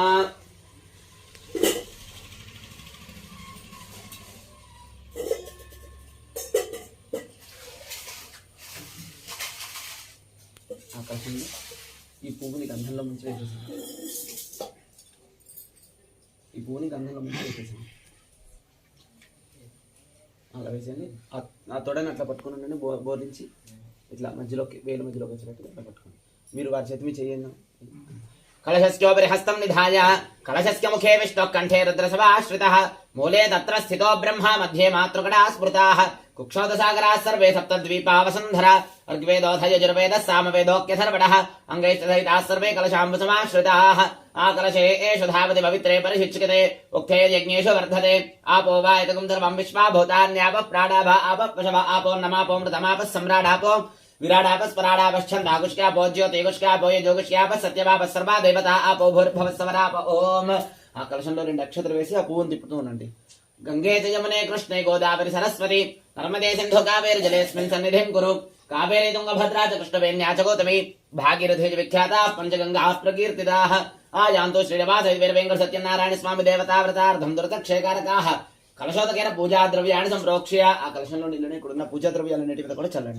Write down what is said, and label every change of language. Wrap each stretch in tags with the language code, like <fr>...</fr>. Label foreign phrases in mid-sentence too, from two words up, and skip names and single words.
<te>ఆ కలశంలో ఈ పువ్వుని గంధంలో ముంచి వేసేసాను. అలా వేసేయండి. ఆ తొడని అట్లా పట్టుకుని ఉండండి. బోర్లించి ఇట్లా మధ్యలోకి వేలు మధ్యలోకి వచ్చేటట్టు ఇట్లా పట్టుకోండి. మీరు వారి చేతి మీద చేయండి.</te> <sa>कलशस्योपरि हस्तं निधाय कलशस्य मुखे विष्णुः कंठे रुद्रसभाश्रितः मूले तत्र स्थितो ब्रह्मा मध्ये मातृकड़ा स्मृताः कुक्षोदसागराः सर्वे सप्तद्वीपा वसुन्धरा ऋग्वेदोऽथ यजुर्वेदः सामवेदोऽख्यथर्वणः अङ्गैश्चसहिताः सर्वे कलशाम्बुसमाश्रिताः आकलशे एषु धावति पवित्रे परिशिच्यते उक्थे यज्ञेषु वर्धते आपो वा एतकं सर्वं विश्वा भूतान्यापः प्राणाभा आपः पशवः आपोऽन्नमापो मृतमापः सम्राडापो विराडापस्पराडापश्छन्दाकुष्क्यापो ज्योतिकुष्क्यापो यजोकुष्क्यापः सत्यवापः सर्वा देवता आपो भूर्भुवस्सवराप ओम</sa> <te>ఆ కలశంలో 2 అక్షతలు వేసి ఆ పువ్వును తిప్పుతూ ఉండండి.</te> <sa>గంగే చ యమునే కృష్ణే గోదావరి సరస్వతి నర్మదే సింధు కావేరి జలేస్మిన్ సన్నిధిం కురు కావేరి తుంగభద్రా చ కృష్ణవేణ్యా చ గౌతమి భాగీరథి చ విఖ్యాతాః పంచగంగాః ప్రకీర్తితాః ఆయాంతో శ్రీనివాస వీరవేంకట సత్యనారాయణ స్వామి దేవతా వ్రతార్థం దురతక్షయకారకాః కలశోదకేన</sa> <te>పూజా ద్రవ్యాన్ని సంప్రోక్ష్య ఆ కలశంలో నీళ్ళని ఇక్కడున్న పూజా ద్రవ్యాలన్నిటి మీద కూడా చల్లండి.</te>